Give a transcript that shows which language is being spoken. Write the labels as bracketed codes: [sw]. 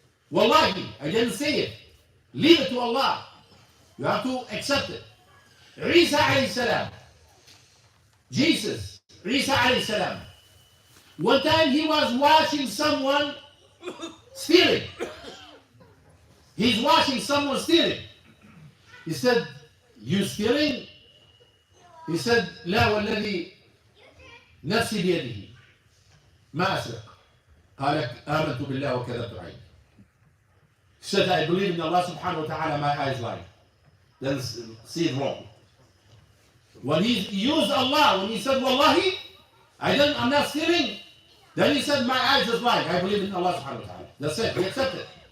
[en] Wallahi, I didn't say it. Leave it to Allah. You have to accept it. Isa alayhi salam. Jesus, Isa alayhi salam. One time he was watching someone stealing. He's watching someone stealing. He said, you stealing? He said, [ar] لا والذي نفسي بيده ما أسرق. قال آمنت بالله وكذبت عيني. [en] He said, I believe in Allah subhanahu wa ta'ala, my eyes lie. Then see it wrong. When he used Allah, when he said, Wallahi, I'm not stealing, then he said, my eyes is lying. I believe in Allah subhanahu wa ta'ala. That's it. He accepted.